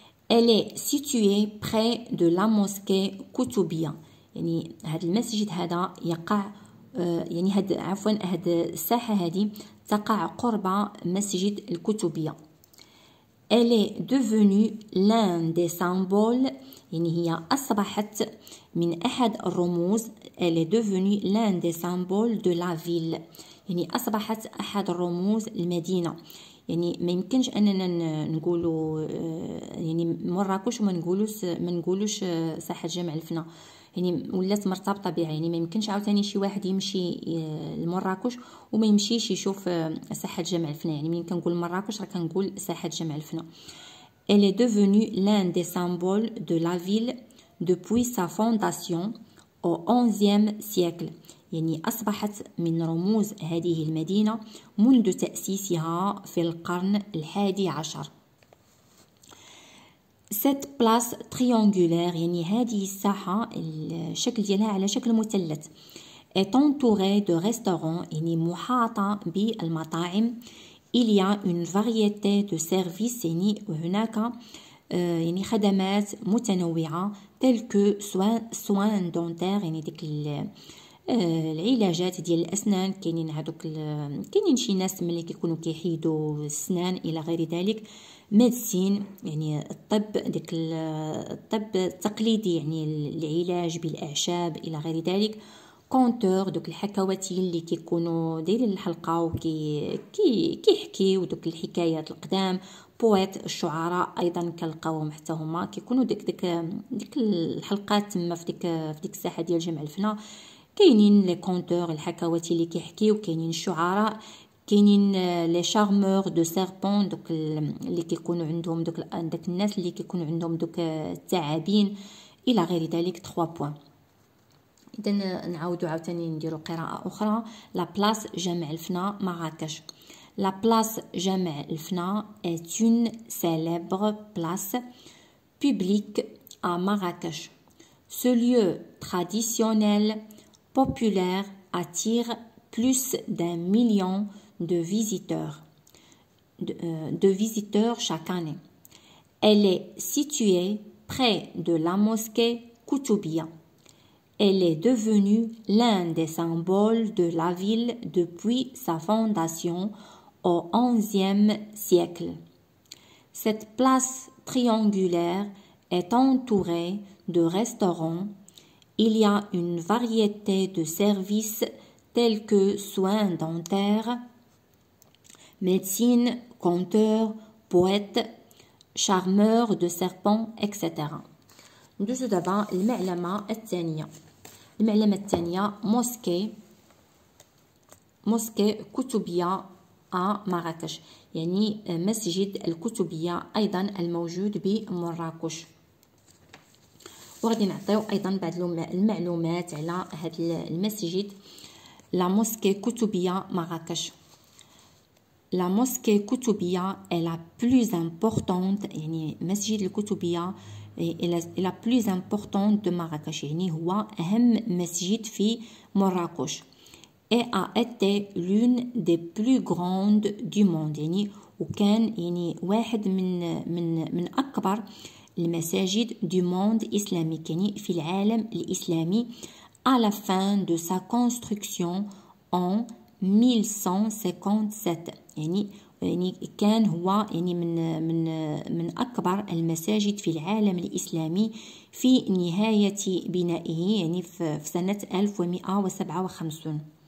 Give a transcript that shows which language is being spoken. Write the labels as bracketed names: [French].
[French] Elle est située près de la mosquée Koutoubia، [Arabic] يعني هذا المسجد هذا يقع يعني هاد الساحة هذه تقع قرب مسجد الكتوبية. [French] Elle est devenue l'un des symboles، [Arabic] يعني هي أصبحت من أحد الرموز. [French] Elle est devenue l'un des symboles de la ville، [Arabic] يعني أصبحت أحد الرموز المدينة. يعني ما يمكنش أننا نقولوا يعني مراكش وما نقولوش ساحة جامع الفنا، يعني ولات مرتبطه بها. يعني ما يمكنش عاوتاني شي واحد يمشي لمراكش وما يمشيش يشوف ساحه جامع الفنا، يعني ملي كنقول مراكش راه كنقول ساحه جامع الفنا. [French] Elle est devenue l'un des symboles de la ville depuis sa fondation au 11e siècle، [Arabic] يعني أصبحت من رموز هذه المدينة منذ تأسيسها في القرن ال11. [French] Cette place triangulaire، [Arabic] يعني هذه الساحة الشكل ديالها على شكل مثلث، [French] est entourée de restaurants، [Arabic] يعني محاطة بالمطاعم. [French] Il y a une variété de services، [Arabic] يعني هناك يعني خدمات متنوعة [French] telles que soins dentaires، [Arabic] يعني ديك العلاجات ديال الأسنان. كاينين هادوك كاينين شي ناس ملي كيكونوا كيحيدوا السنان إلى غير ذلك. ميدسين، يعني الطب، ديك الطب التقليدي، يعني العلاج بالأعشاب إلى غير ذلك. كونتور، دوك الحكواتي اللي كيكونوا دايرين الحلقة وكيحكيو دوك الحكايات القدام. بويت، الشعراء أيضا كنلقاوهم حتى هما كيكونوا ديك الحلقات تما في ديك الساحة ديال جامع الفنا. كاينين لي كونتور، الحكواتي اللي كيحكيو، كاينين الشعراء، كاينين لي شارمور دو سيربون، دوك اللي كيكونوا عندهم داك الناس اللي كيكونوا عندهم دوك الثعابين الى غير ذلك. 3 بوين. اذا نعاودوا عاوتاني نديروا قراءه اخرى. لا بلاص جامع الفنا مراكش. [French] La place جامع الفنا est une célèbre place publique à Marrakech. Ce lieu traditionnel populaire attire plus d'un million de visiteurs chaque année. Elle est située près de la mosquée Koutoubia. Elle est devenue l'un des symboles de la ville depuis sa fondation au 11e siècle. Cette place triangulaire est entourée de restaurants. Il y a une variété de services tels que soins dentaires, médecine, conteur, poète, charmeur de serpents, etc. [Arabic] ندوزو دابا المعلمة الثانية. المعلمة الثانية موسكي كتبية مراكش، يعني مسجد الكتبية أيضا الموجود بمراكش. وغادي نعطيو أيضا بعض المعلومات على هذا المسجد. [French] لا موسكي كتبية مراكش. La mosquée Koutoubia est la plus importante، [Arabic] يعني مسجد الكتبية [French] est la plus importante de Marrakech، [Arabic] يعني هو أهم مسجد في مراكش. [French] Et a été l'une des plus grandes du monde، [Arabic] يعني وكان يعني واحد من أكبر المساجد [French] du monde islamique، [Arabic] يعني في العالم الإسلامي. [French] à la fin de sa construction en 1157، [Arabic] يعني كان هو يعني من أكبر المساجد في العالم الإسلامي في نهاية بنائه، يعني في سنة 1157.